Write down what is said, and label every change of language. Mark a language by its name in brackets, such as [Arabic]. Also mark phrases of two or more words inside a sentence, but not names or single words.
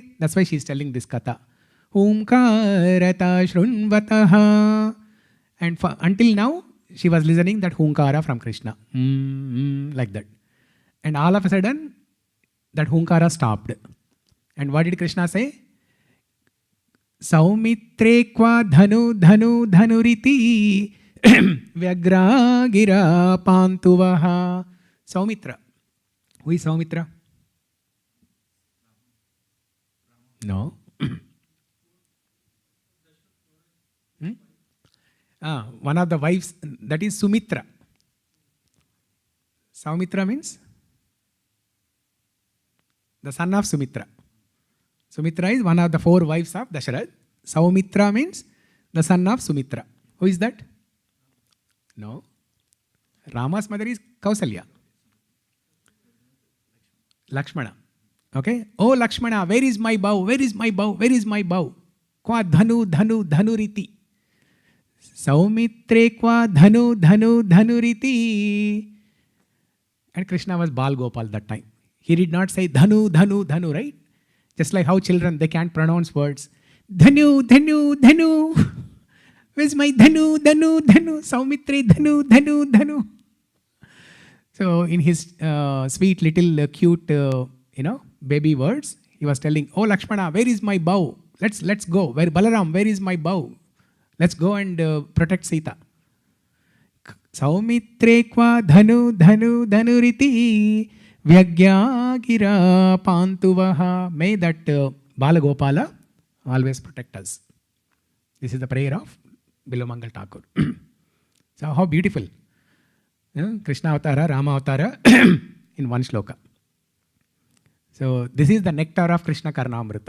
[English] That's why she is telling this Katha. [Sanskrit] हुंकारतः शृण्वतः. [English] And until now, she was listening that Hunkara from Krishna. Like that. And all of a sudden, that Hunkara stopped. And what did Krishna say? [Sanskrit] सौमित्रे क्व धनु धनु धनुरिति व्यग्रा गिरा पान्तु वः. [English] Saumitra. Who is Saumitra? No. One of the wives, that is Sumitra. Saumitra means the son of Sumitra. Sumitra is one of the 4 wives of Dasharath. Saumitra means the son of Sumitra. Who is that? No. Rama's mother is Kausalya. Lakshmana. Okay. Oh Lakshmana, where is my bow? Where is my bow? Where is my bow? [Sanskrit] क्व धनु धनु धनुरिति। सौमित्रे क्व धनु धनु धनुरिति. [English] And Krishna was Bal Gopal that time. He did not say [Sanskrit] धनु धनु धनु, [English] right? Just like how children, they can't pronounce words. [Sanskrit] धनु धनु धनु. [English] Where's my [Sanskrit] धनु धनु धनु? सौमित्रे धनु धनु धनु. [English] So in his sweet little cute, baby words, he was telling, oh Lakshmana, where is my bow? Let's go. Where Balaram, where is my bow? Let's go and protect Sita. [Sanskrit] सौमित्रे क्व धनु धनु धनुरिति व्यग्या गिरा पान्तु वः. [English] May that Balagopala always protect us. This is the prayer of Bilomangal Thakur. So how beautiful. Krishna Avatara, Rama Avatara in one shloka. So this is the nectar of Krishna Karnamrita.